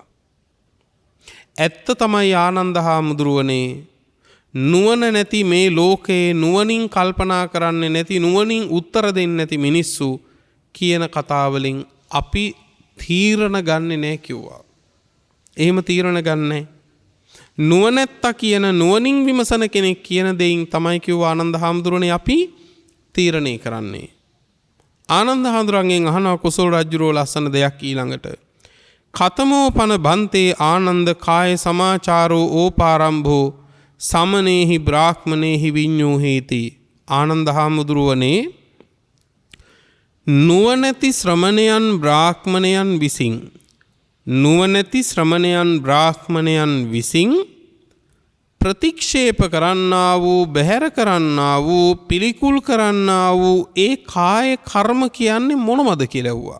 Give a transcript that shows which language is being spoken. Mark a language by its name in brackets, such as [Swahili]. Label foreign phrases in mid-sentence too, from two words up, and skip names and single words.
[Sinhala] ඇත්ත තමයි ආනන්දහාමුදුරුවනේ නුවණ නැති මේ ලෝකේ නුවණින් කල්පනා කරන්නේ නැති නුවණින් උත්තර දෙන්නේ නැති මිනිස්සු කියන කතාවලින් අපි තීරණ ගන්නෙ නැහැ කිව්වා. එහෙම තීරණ ගන්නෑ. නුවණැත්තා කියන නුවණින් විමසන කෙනෙක් කියන දෙයින් තමයි කිව්වා ආනන්දහාමුදුරනේ අපි තීරණය කරන්නේ. ආනන්දහාමුදුරන්ගෙන් අහනවා කොසල් රජුරෝ ලස්සන දෙයක් ඊළඟට. [Pali] කතමෝ පන බන්තේ ආනන්ද කාය සමාචාරෝ ඕපාරම්භෝ සමනේහි බ්‍රාහ්මනේහි විඤ්ඤෝ හේති. [Sinhala] ආනන්දහාමුදුරුවනේ නුවණැති ශ්‍රමණයන් බ්‍රාහ්මණයන් විසින් ප්‍රතික්ෂේප කරන්නා වූ බැහැර කරන්නා වූ පිළිකුල් කරන්නා වූ ඒ කාය කර්ම කියන්නේ මොනවද කියලා ඇහුවා.